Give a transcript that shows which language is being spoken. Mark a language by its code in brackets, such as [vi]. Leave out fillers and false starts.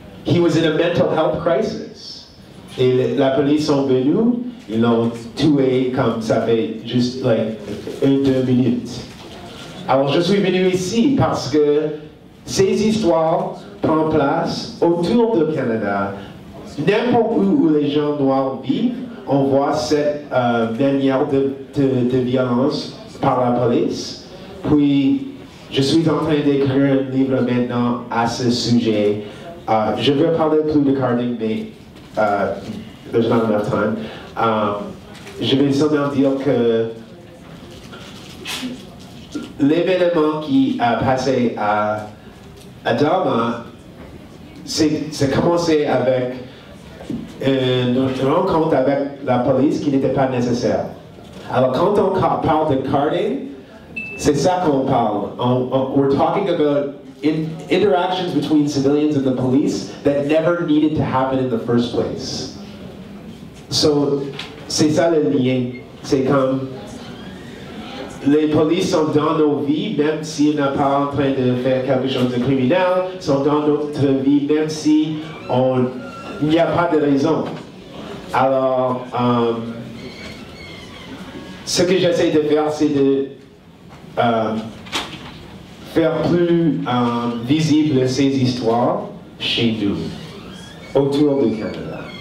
[en] he was in a mental health crisis. [fr] Et la police sont venus, ils l'ont tué comme ça fait juste like 1-2 minutes. Alors je suis venu ici parce que ces histoires prennent place autour du Canada. N'importe où les gens noirs vivent, on voit cette manière de violence par la police. Puis je suis en train d'écrire un livre maintenant à ce sujet. Je veux parler plus de carding, mais [en] there's not enough time. [fr] Je vais seulement dire que l'événement qui a passé à Dama, c'est commencé avec une rencontre avec la police qui n'était pas nécessaire. Alors quand on parle de carding, c'est ça qu'on parle. [en] We're talking about interactions between civilians and the police that never needed to happen in the first place. [fr] So, c'est ça le lien. C'est comme les polices sont dans nos vies, même si on n'est pas en train de faire quelque chose de criminel, sont dans notre vie, même si il n'y a pas de raison. Alors, ce que j'essaie de faire, c'est de faire plus visible ces histoires chez nous, autour du Canada.